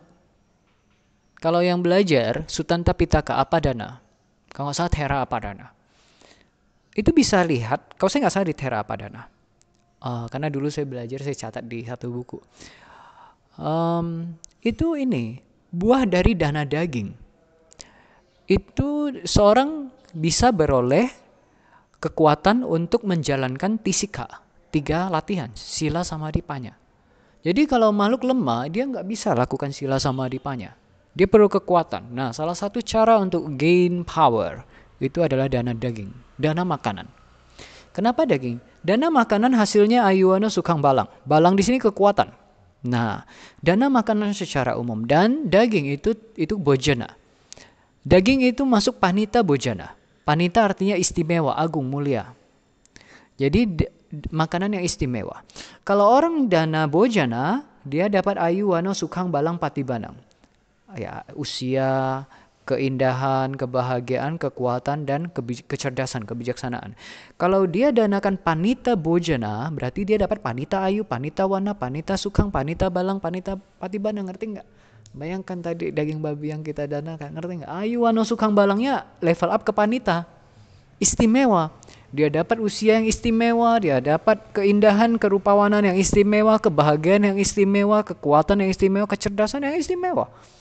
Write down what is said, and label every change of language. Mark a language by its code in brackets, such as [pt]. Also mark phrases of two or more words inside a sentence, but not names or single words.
[id] Kalau yang belajar Sutanta Pitaka Apadana, kalau nggak salah Thera Apadana, itu bisa lihat, kalau saya nggak salah di Thera Apadana, karena dulu saya belajar, saya catat di satu buku. Itu ini, buah dari dana daging. Itu seorang bisa beroleh kekuatan untuk menjalankan tisika, 3 latihan, [pi] sila samadhi panya. [id] Jadi kalau makhluk lemah, dia nggak bisa lakukan [pi] sila samadhi panya. [id] Dia perlu kekuatan. Nah, salah satu cara untuk [en] gain power [id] itu adalah dana daging, dana makanan. Kenapa daging? Dana makanan hasilnya [pi] ayuana sukang balang. [id] Balang di sini kekuatan. Nah, dana makanan secara umum dan daging itu bojana. Daging itu masuk [pi] panita bojana. [id] Panita artinya istimewa, agung, mulia. Jadi makanan yang istimewa. Kalau orang dana bojana, dia dapat [pi] ayuana sukang balang patibanang. [id] Ya, usia, keindahan, kebahagiaan, kekuatan, dan kecerdasan, kebijaksanaan. Kalau dia danakan [pi] panita bojana, [id] berarti dia dapat [pi] panita ayu, panita wana, panita sukang, panita balang, panita patibanang, [id] ngerti nggak? Bayangkan tadi daging babi yang kita danakan, ngerti nggak? [pi] Ayu wana sukang balangnya [id] level up ke panita, istimewa. Dia dapat usia yang istimewa, dia dapat keindahan, kerupawanan yang istimewa, kebahagiaan yang istimewa, kekuatan yang istimewa, kecerdasan yang istimewa.